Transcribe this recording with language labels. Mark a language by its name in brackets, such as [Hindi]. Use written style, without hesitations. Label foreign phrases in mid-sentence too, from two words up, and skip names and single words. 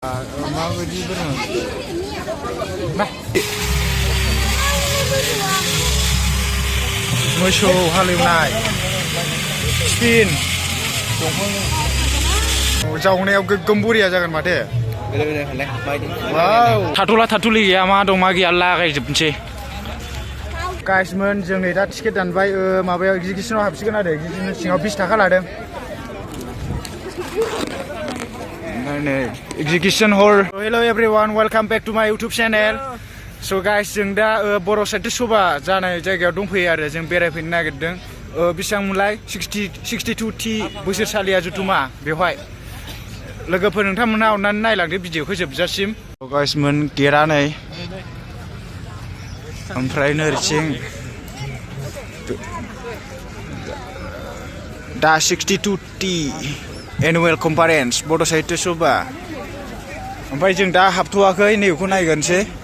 [Bodo] माबायदि बोरमा मोसौ हालेवनाय स्पिन जावनायाव गोगोम बरिया जागोन माथो थाथ'ला थाथ'लि गैया मा दं मा गैया लागायजोबनोसै गाइसमोन जों नै दा टिकेट दानबाय माबायाव एक्जिबिसनाव हाबसिगोन आरो एक्जिबिसन सिङाव 20 थाखा लादों [English] Execution hall. Hello everyone, welcome back to my YouTube channel. So guys, [Bodo] जों दा Bodo Sahitya Sabha जानाय जायगायाव दंफैयो आरो जों बेरायफैनो नागिरदों बेसेबांमोनलाय 62T बोसोरसालिया जुथुमा बेवहाय लोगोफोर नोंथांमोना अननानै नायलांदो भिडिअखौ जोबजासिम गाइसमोन गेटआ नै ओमफ्राय नोरसिं दा 62T [English] Annual Conference [Bodo] Bodo Sahitya Sabha ओमफ्राय जों दा हाबथ'वाखै नैबेखौ नायगोनसै